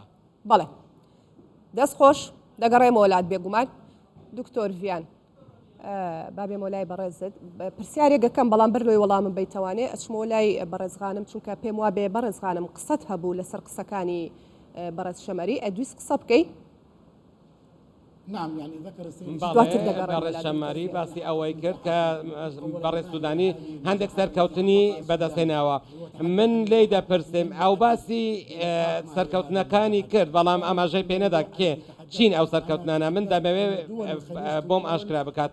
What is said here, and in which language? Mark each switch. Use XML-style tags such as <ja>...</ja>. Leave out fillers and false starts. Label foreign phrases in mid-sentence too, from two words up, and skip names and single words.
<ckb>بەڵێ دەست خۆش دەگەڕێمەوە وڵات بێگومان. دکتۆر ڤیان بابێ مۆلای بەڕێزت پرسیارێکەکەم بەڵام بەر لۆی وەڵامم بیتوانێ ئەچمۆ لای بەڕێزغانم چونکە پێم وا بێ بەڕێزغانم قسەت هەبوو لەسەر قسەکانی بەڕێز شەمەری ئەدویست قسە بکەی.</ckb> <ar>نعم يعني ذكر السيد</ar> <ckb>بەڕێز شەمەری باسی ئەوەی کرد کە بەڕێز سوودانی هەندێک سەرکەوتنی بەدەستێناوە. من لێی دەپرسم ئەو باسی سەرکەوتنەکانی کرد بەڵام ئاماژەی پێ نەدا کێ چین ئەو سەرکەوتنانە من دەمەوێت بۆم ئاشکرا بکات.</ckb>